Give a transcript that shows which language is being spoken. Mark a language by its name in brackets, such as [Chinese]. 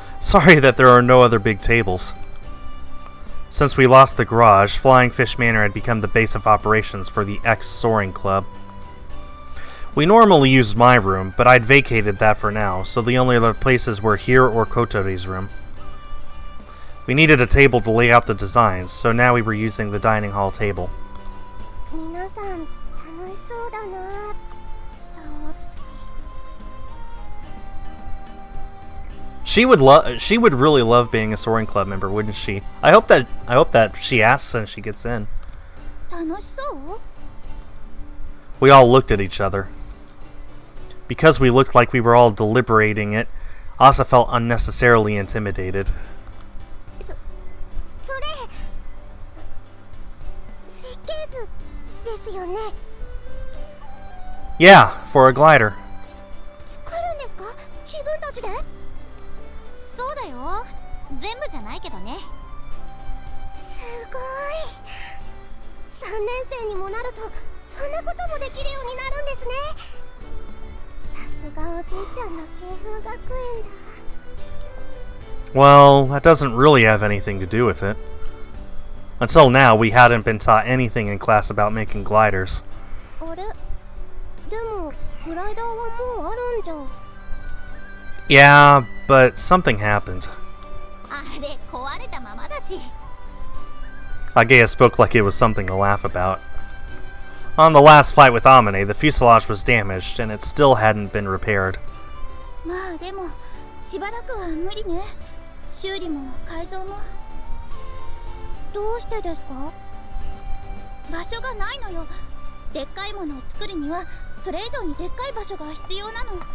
[English] Sorry that there are no other big tables. Since we lost the garage, Flying Fish Manor had become the base of operations for the X-Soaring Club. We normally used my room, but I'd vacated that for now, so the only other places were here or Kotori's room. We needed a table to lay out the designs, so now we were using the dining hall table. [Japanese] 皆さん楽しそうだなと思って。 [English] She would really love being a Soaring Club member, wouldn't she? I hope that she asks and she gets in. [Japanese] 楽しそう？ [English] We all looked at each other. Because we looked like we were all deliberating it, Asa felt unnecessarily intimidated. [Japanese] それ設計図ですよね。 [English] Yeah, for a glider. [Japanese] 作るんですか、自分たちで？そうだよ、全部じゃないけどね。すごい。 3年生にもなるとそんなこともできるようになるんですね。さすがおじいちゃんの慶風学園だ。 [English] Well, that doesn't really have anything to do with it. Until now, we hadn't been taught anything in class about making gliders. [Japanese] あれ、でもグライダーはもうあるんじゃ。 [English] Yeah, but something happened. [Japanese] あれ壊れたままだし。 [English] Agea spoke like it was something to laugh about. On the last flight with Amane, the fuselage was damaged, and it still hadn't been repaired. [Japanese] まあでもしばらくは無理ね。修理も改造も。どうしてですか？場所がないのよ。でっかいものを作るにはそれ以上にでっかい場所が必要なの。